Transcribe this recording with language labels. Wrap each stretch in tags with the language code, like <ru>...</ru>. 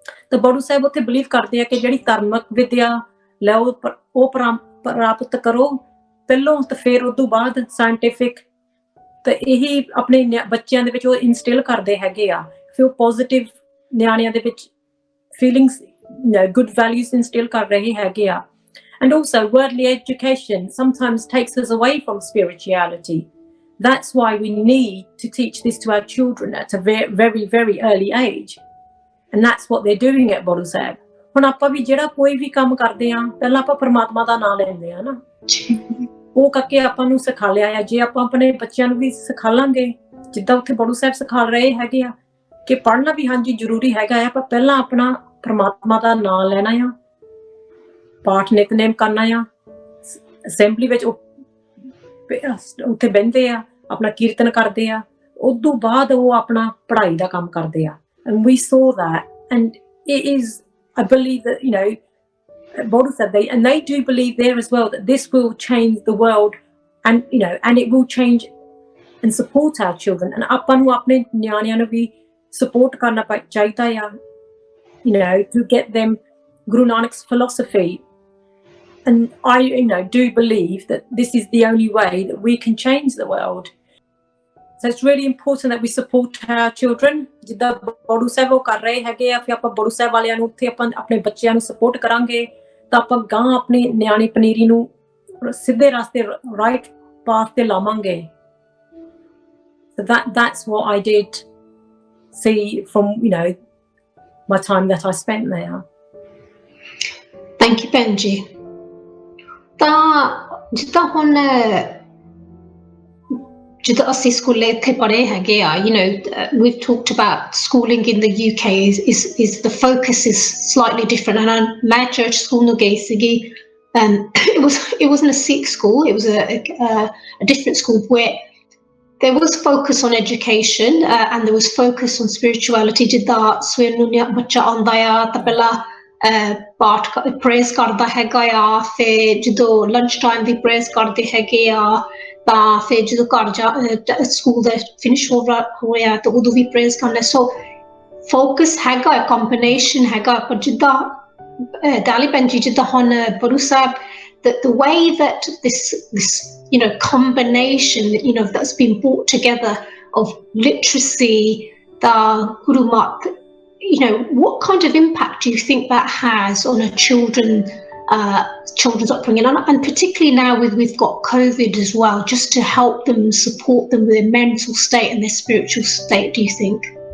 <pa>ਤਾਂ ਬਾੜੂ ਸਾਹਿਬ ਉੱਥੇ ਬਿਲੀਵ ਕਰਦੇ ਆ ਕਿ ਜਿਹੜੀ ਧਾਰਮਿਕ ਵਿਦਿਆ ਲਓ ਉਹ ਪ੍ਰਾਪਤ ਕਰੋ ਪਹਿਲੋਂ, ਤੇ ਫਿਰ ਉਦੋਂ ਬਾਅਦ ਸਾਇੰਟੀਫਿਕ। ਤਾਂ ਇਹੀ ਆਪਣੇ ਬੱਚਿਆਂ ਦੇ ਵਿੱਚ ਉਹ ਇਨਸਟਿਲ ਕਰਦੇ ਹੈਗੇ ਆ, ਫਿਰ ਉਹ ਪੋਜ਼ਿਟਿਵ ਨਿਆਣਿਆਂ ਦੇ ਵਿੱਚ ਫੀਲਿੰਗਸ, ਗੁੱਡ ਵੈਲਿਊਜ਼ ਇਨਸਟਿਲ ਕਰ ਰਹੇ ਹੈਗੇ ਆ।</pa> <en>And also worldly education sometimes takes us away from spirituality. That's why we need to teach this to our children at a very, very, very early age. And that's what they're doing at Baru Sahib.</en> <pa>ਹੁਣ ਆਪਾਂ ਵੀ ਜਿਹੜਾ ਕੋਈ ਵੀ ਕੰਮ ਕਰਦੇ ਆ, ਪਹਿਲਾਂ ਆਪਾਂ ਪਰਮਾਤਮਾ ਦਾ ਨਾਮ ਲੈਂਦੇ ਆ ਨਾ, ਉਹ ਕਰਕੇ ਆਪਾਂ ਨੂੰ ਸਿਖਾ ਲਿਆ ਆ। ਜੇ ਆਪਾਂ ਆਪਣੇ ਬੱਚਿਆਂ ਨੂੰ ਵੀ ਸਿਖਾ ਲਾਂਗੇ, ਜਿੱਦਾਂ ਉੱਥੇ ਬਾੜੂ ਸਾਹਿਬ ਸਿਖਾ ਰਹੇ ਹੈਗੇ ਆ ਕਿ ਪੜ੍ਹਨਾ ਵੀ ਹਾਂਜੀ ਜ਼ਰੂਰੀ ਹੈਗਾ ਆ, ਪਰ ਪਹਿਲਾਂ ਆਪਣਾ ਪਰਮਾਤਮਾ ਦਾ ਨਾਮ ਲੈਣਾ ਆ, ਪਾਠ ਨਿਤਨੇਮ ਕਰਨਾ ਆ, ਅਸੈਂਬਲੀ ਵਿੱਚ ਉੱਥੇ ਬਹਿੰਦੇ ਆ, ਆਪਣਾ ਕੀਰਤਨ ਕਰਦੇ ਆ, ਉਦੋਂ ਬਾਅਦ ਉਹ ਆਪਣਾ ਪੜ੍ਹਾਈ ਦਾ ਕੰਮ ਕਰਦੇ ਆ।</pa> <en>And we saw that, and it is, I believe that, you know, Baru said they do believe there as well that this will change the world, and you know, and it will change and support our children.</en> <pa>And ਆਪਾਂ ਨੂੰ ਆਪਣੇ ਨਿਆਣਿਆਂ ਨੂੰ ਵੀ support ਕਰਨਾ ਚਾਹੀਦਾ ਆ,</pa> <en>you know, to get them Guru Nanak's philosophy. And I, you know, do believe that this is the only way that we can change the world. So it's really important that we support our children.</en> <pa>ਜਿੱਦਾਂ ਬਾੜੂ ਸਾਹਿਬ ਉਹ ਕਰ ਰਹੇ ਹੈਗੇ ਆ, ਫਿਰ ਆਪਾਂ ਬਾੜੂ ਸਾਹਿਬ ਵਾਲਿਆਂ ਨੂੰ ਉੱਥੇ ਆਪਾਂ ਆਪਣੇ ਬੱਚਿਆਂ ਨੂੰ ਸਪੋਰਟ ਕਰਾਂਗੇ, ਤਾਂ ਆਪਾਂ ਗਾਂ ਆਪਣੀ ਨਿਆਣੀ ਪਨੀਰੀ ਨੂੰ ਸਿੱਧੇ ਰਸਤੇ, ਰਾਈਟ ਪਾਥ ਤੇ ਲਾਵਾਂਗੇ।</pa> <en>So that's what I did see from, you know, my time that I spent there. Thank you, Benji.</en> <pa>ਤਾਂ ਜਿੱਦਾਂ ਹੁਣ ਜਿੱਦਾਂ ਅਸੀਂ ਸਕੂਲੇ ਇੱਥੇ ਪੜ੍ਹੇ ਹੈਗੇ ਆ,</pa> <en>you know, we've talked about schooling in the UK is the focus is slightly different. And</en> <pa>ਮੈਂ church school ਨੂੰ ਗਈ ਸੀਗੀ,</pa> <en>it wasn't a Sikh school, it was a different school where there was focus on education and there was focus on spirituality.</en> <pa>ਜਿੱਦਾਂ ਸਵੇਰ ਨੂੰ ਬੱਚਾ ਆਉਂਦਾ ਆ ਤਾਂ ਪਹਿਲਾਂ ਪਾਠ ਪ੍ਰੇਜ਼ ਕਰਦਾ ਹੈਗਾ ਆ, ਫਿਰ ਜਦੋਂ ਲੰਚ ਟਾਈਮ ਵੀ ਪ੍ਰੇਜ਼ ਕਰਦੇ ਹੈਗੇ ਆ, ਤਾਂ ਫਿਰ ਜਦੋਂ ਘਰ ਜਾ ਸਕੂਲ ਦਾ ਫਿਨਿਸ਼ ਹੋਇਆ ਤਾਂ ਉਦੋਂ ਵੀ ਪ੍ਰੇਜ਼ ਕਰਨਾ। ਸੋ ਫੋਕਸ ਹੈਗਾ, ਕੰਬੀਨੇਸ਼ਨ ਹੈਗਾ। ਪਰ ਜਿੱਦਾਂ ਡਾਲੀ ਭੈਣ ਜੀ, ਜਿੱਦਾਂ ਹੁਣ ਬਾਰੂ ਸਾਹਿਬ,</pa> <en>the way that this you know combination, you know, that's been brought together of literacy, the Gurumat, you know, what kind of impact do you think that has on a children's upbringing, and particularly now we've got COVID as well, just to help them, support them with their mental state and their spiritual state, do you think?</en>